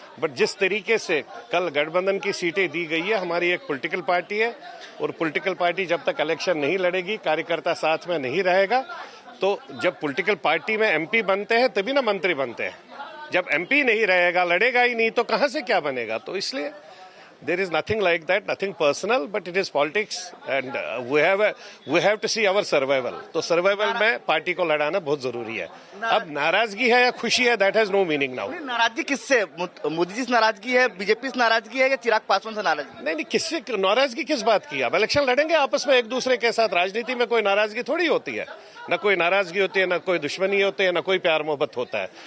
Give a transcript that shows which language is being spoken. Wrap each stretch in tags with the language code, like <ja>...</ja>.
<hi>But जिस तरीके से कल गठबंधन की सीटें दी गई है, हमारी एक पॉलिटिकल पार्टी है और पॉलिटिकल पार्टी जब तक इलेक्शन नहीं लड़ेगी, कार्यकर्ता साथ में नहीं रहेगा, तो जब पॉलिटिकल पार्टी में एमपी बनते हैं तभी ना मंत्री बनते हैं। जब एमपी नहीं रहेगा, लड़ेगा ही नहीं, तो कहां से क्या बनेगा। तो इसलिए</hi> <en>There is nothing like that, nothing personal, but it is politics, and we have to see our survival.</en> <hi>तो survival में पार्टी को लड़ाना बहुत जरूरी है. अब नाराजगी है या खुशी है,</hi> <en>that has no meaning now.</en> <hi>नाराजगी किससे? मोदी जी से नाराजगी है, बीजेपी से नाराजगी है या चिराग पासवान से नाराजगी? नहीं, किससे नाराजगी किस बात की? अब इलेक्शन लड़ेंगे आपस में एक दूसरे के साथ. राजनीति में कोई नाराजगी थोड़ी होती है, न कोई नाराजगी होती है, न कोई दुश्मनी होती है, न कोई प्यार मोहब्बत होता है.</hi>